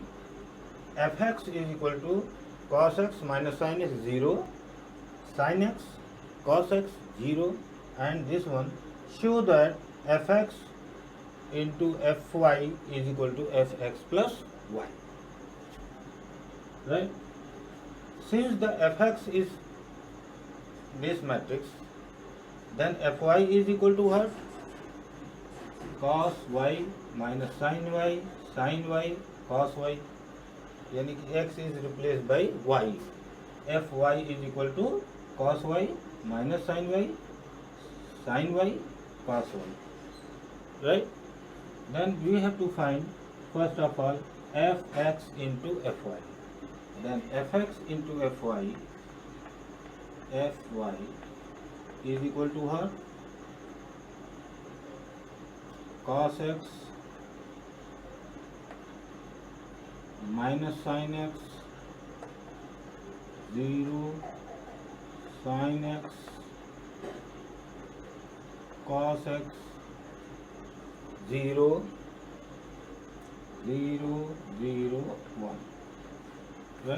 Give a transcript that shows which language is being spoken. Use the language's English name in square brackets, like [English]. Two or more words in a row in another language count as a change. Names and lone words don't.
[English] Fx is equal to cos x minus sin x 0, sin x cos x 0, and this one show that fx into fy is equal to fx plus y, right? Since the fx is this matrix, then fy is equal to what? Cos y minus sin y, cos y, [Hindi] यानी कि [English] x is replaced by y. fy is equal to cos y minus sin y, cos y, right? Then we have to find first of all fx into fy. Then fx into fy is equal to what? Cos x minus sin x 0, sin x cos x 0, 0, 0, 1, right?